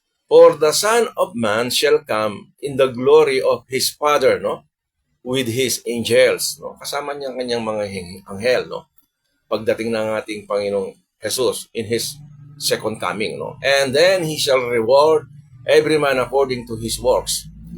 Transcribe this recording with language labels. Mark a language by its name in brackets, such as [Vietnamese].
[English] For the Son of Man shall come in the glory of His Father, no? With His angels, no? [Filipino] Kasama niya ang kanyang mga anghel, no? Pagdating ng ating Panginoong Jesus [English] in His second coming, [Filipino] no? [English] And then He shall reward every man according to his works.